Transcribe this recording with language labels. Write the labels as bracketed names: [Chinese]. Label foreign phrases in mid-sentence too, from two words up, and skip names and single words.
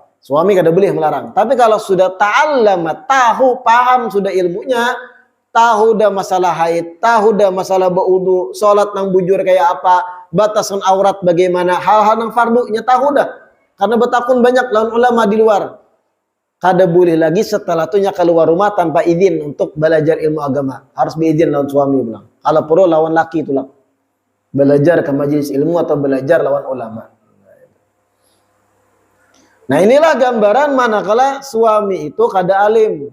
[Indonesian] Suami kada boleh melarang. Tapi kalau sudah ta'allama, tahu, paham sudah ilmunya, tahu dah masalah haid, tahu dah masalah berwudu, salat [Banjar] nang bujur kayak apa, [Indonesian] batasan aurat bagaimana, hal-hal yang fardunya tahu dah. [Banjar] Karena betakun banyak lawan ulama di luar. Kada boleh lagi setelah itu nya keluar rumah tanpa izin untuk belajar ilmu agama. Harus beizin lawan suami bilang. Kalau perlu lawan laki itu lah. Belajar ke majelis ilmu atau belajar lawan ulama. [Indonesian] Nah, inilah gambaran manakala suami itu kada alim.